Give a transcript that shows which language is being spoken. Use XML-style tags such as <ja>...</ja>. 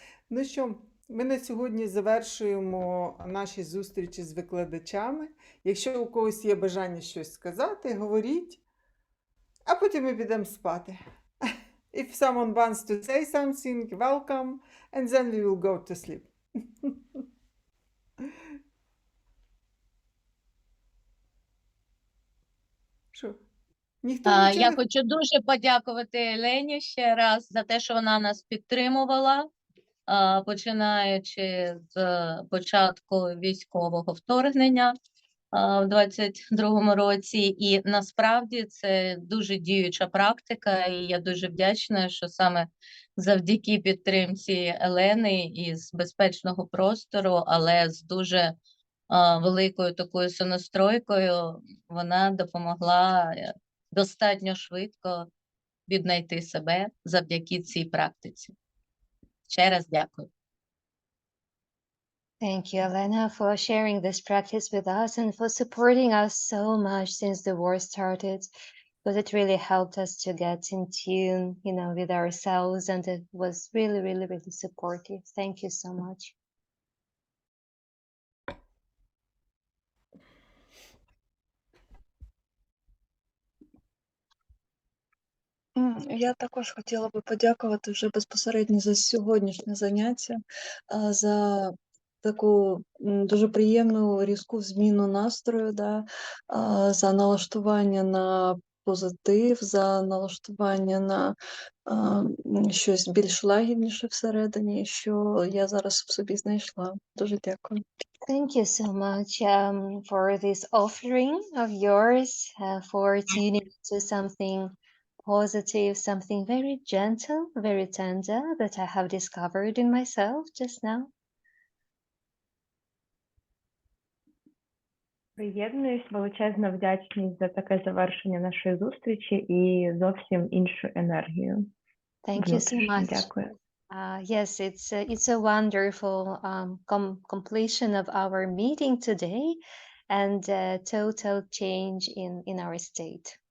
<uk>Ну що, ми на сьогодні завершуємо наші зустрічі з викладачами. Якщо у когось є бажання щось сказати, говоріть, а потім ми підемо спати.</uk> <en>If someone wants to say something, welcome, and then we will go to sleep.</en> <uk>Що? Ніхто нічого Я не... хочу дуже подякувати Елені ще раз за те, що вона нас підтримувала, починаючи з початку військового вторгнення в 22-му році. І насправді це дуже діюча практика, і я дуже вдячна, що саме завдяки підтримці Елени із безпечного простору, але з дуже великою такою сонастройкою, вона допомогла достатньо швидко віднайти себе завдяки цій практиці. Ще раз дякую.</uk> <en>Thank you, Elena, for sharing this practice with us and for supporting us so much since the war started, because it really helped us to get in tune, with ourselves, and it was really, really, really supportive. Thank you so much.</en> <uk>Я також хотіла би подякувати вже безпосередньо за сьогоднішнє заняття, за таку дуже приємну різку зміну настрою, за налаштування на позитив, за налаштування на щось більш лагідніше всередині, що я зараз в собі знайшла. Дуже дякую.</uk> <en>Thank you so much for this offering of yours, for tuning to something positive, something very gentle, very tender that I have discovered in myself just now.</en> <uk>Приєднуюсь, величезна вдячність за таке завершення нашої зустрічі і зовсім іншу енергію.</uk> <en>Thank you so much.</en> <uk>Дякую.</uk> <en>Yes, it's a wonderful completion of our meeting today and a total change in our state.</en>